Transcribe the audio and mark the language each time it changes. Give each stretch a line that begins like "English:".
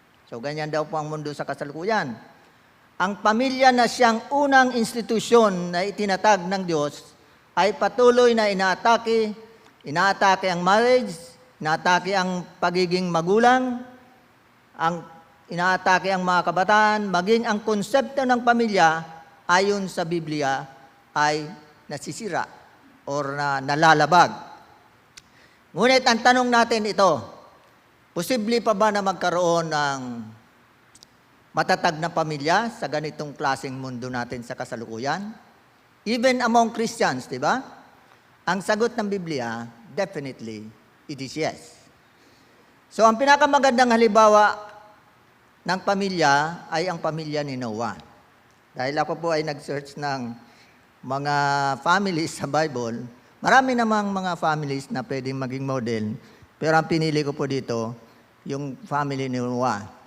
Filipino: So ganyan daw po ang mundo sa kasalukuyan. Ang pamilya na siyang unang institusyon na itinatag ng Diyos ay patuloy na inaatake ang marriage, inaatake ang pagiging magulang, inaatake ang mga kabataan, maging ang konsepto ng pamilya ayon sa Biblia ay nasisira or nalalabag. Ngunit ang tanong natin ito, posible pa ba na magkaroon ng matatag na pamilya sa ganitong klaseng mundo natin sa kasalukuyan?
English: Even among Christians, di ba?
Filipino: Ang sagot ng Biblia,
English: definitely, it is yes.
Filipino: So, ang pinakamagandang halimbawa ng pamilya ay ang pamilya ni Noah. Dahil ako po ay nag-search ng mga families sa Bible, marami namang mga families na pwedeng maging model, pero ang pinili ko po dito, yung family ni Noah.